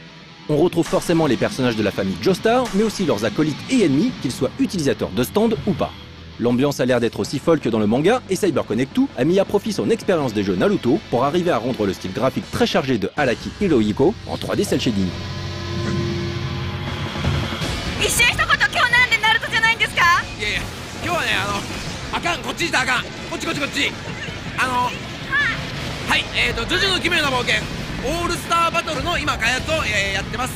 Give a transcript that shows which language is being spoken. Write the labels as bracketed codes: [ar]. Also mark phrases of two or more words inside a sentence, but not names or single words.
[fr] On retrouve forcément les personnages de la famille Joestar, mais aussi leurs acolytes et ennemis, qu'ils soient utilisateurs de stand ou pas. L'ambiance a l'air d'être aussi folle que dans le manga, et CyberConnect2 a mis à profit son expérience des jeux Naruto pour arriver à rendre le style graphique très chargé de Araki Hirohiko en 3D cel shading. [ja] 一瞬一言、今日なんでナルトじゃないんですか？いやいや、今日はね、あかん、こっち来たらあかん、こっちこっちこっち。はい、ジョジョの奇妙な冒険オールスターバトルの今開発を、やってます。